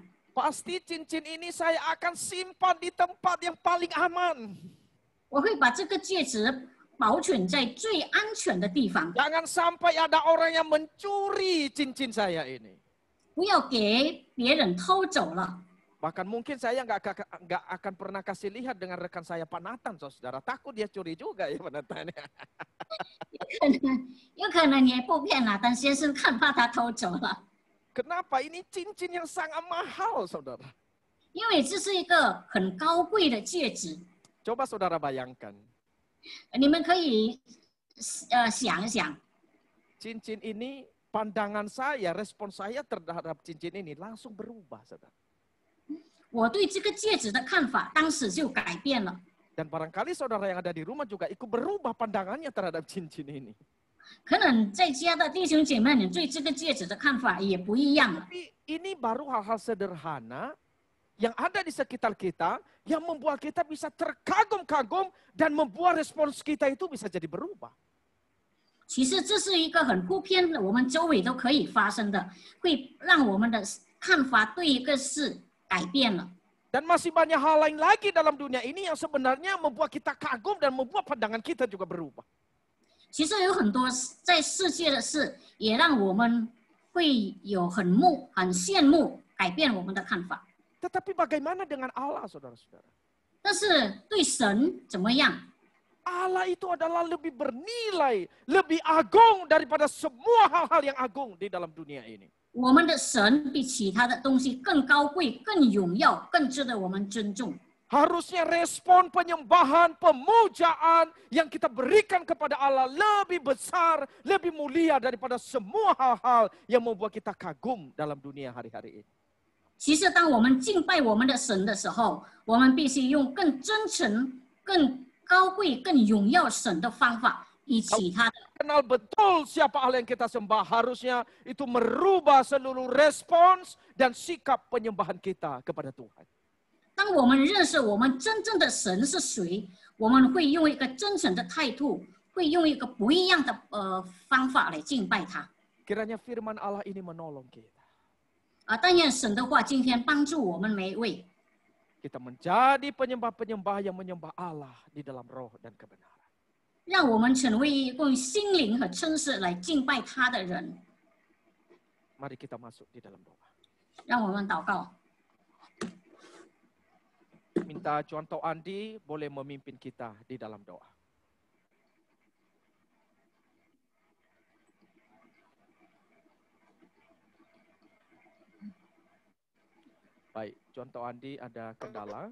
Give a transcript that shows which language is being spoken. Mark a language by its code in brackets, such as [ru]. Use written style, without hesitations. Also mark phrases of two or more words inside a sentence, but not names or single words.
[id] Pasti cincin ini saya akan simpan di tempat yang paling aman. [zh] 我会把这个戒指保存在最安全的地方， [id] Jangan sampai ada orang yang mencuri cincin saya ini. [zh] 不要给别人偷走了。 [id] Bahkan mungkin saya nggak akan pernah kasih lihat dengan rekan saya Pak Nathan, saudara. Takut dia curi juga ya Pak Nathan. [zh] 有可能也不骗了，但先生看怕他偷走了， [id] Kenapa? Ini cincin yang sangat mahal, saudara. [zh] 因为这是一个很高贵的戒指。 [id] Coba saudara bayangkan. [zh] 你们可以想一想， [id] Cincin ini, pandangan saya, respon saya terhadap cincin ini langsung berubah, saudara. [zh] 我对这个戒指的看法当时就改变了。 [id] Dan barangkali saudara yang ada di rumah juga ikut berubah pandangannya terhadap cincin ini. [zh] 可能在家的弟兄姐妹，你对这个戒指的看法也不一样了。 [id] Tapi ini baru hal-hal sederhana yang ada di sekitar kita yang membuat kita bisa terkagum-kagum dan membuat respons kita itu bisa jadi berubah. [zh] 其实这是一个很普遍的，我们周围都可以发生的，会让我们的看法对一个事改变了。 [id] Dan masih banyak hal lain lagi dalam dunia ini yang sebenarnya membuat kita kagum dan membuat pandangan kita juga berubah. [zh] 其实有很多在世界的事，也让我们会有很羡慕，改变我们的看法。 [id] Tetapi bagaimana dengan Allah, saudara-saudara? [zh] 但是对神怎么样？ [id] Allah itu adalah lebih bernilai, lebih agung daripada semua hal-hal yang agung di dalam dunia ini. [zh] 我们的神比其他的东西更高贵、更荣耀、更值得我们尊重。 [id] Harusnya respon penyembahan, pemujaan yang kita berikan kepada Allah lebih besar, lebih mulia daripada semua hal-hal yang membuat kita kagum dalam dunia hari-hari ini. [zh] 其实，当我们敬拜我们的神的时候，我们必须用更真诚、更高贵、更荣耀神的方法，比其他的。 [id] Kenal betul siapa Allah yang kita sembah, harusnya itu merubah seluruh respons dan sikap penyembahan kita kepada Tuhan. [zh] 当我们认识我们真正的神是谁，我们会用一个真诚的态度，会用一个不一样的方法来敬拜他。 [id] Kiranya firman Allah ini menolong kita. [zh] 但愿神的话今天帮助我们每一位， [id] Kita menjadi penyembah-penyembah yang menyembah Allah di dalam roh dan kebenaran. [zh] 让我们成为用心灵和真实来敬拜他的人。 [id] Mari kita masuk di dalam doa. [zh] 让我们祷告。 [id] Minta contoh Andi boleh memimpin kita di dalam doa. Baik, contoh Andi ada kendala.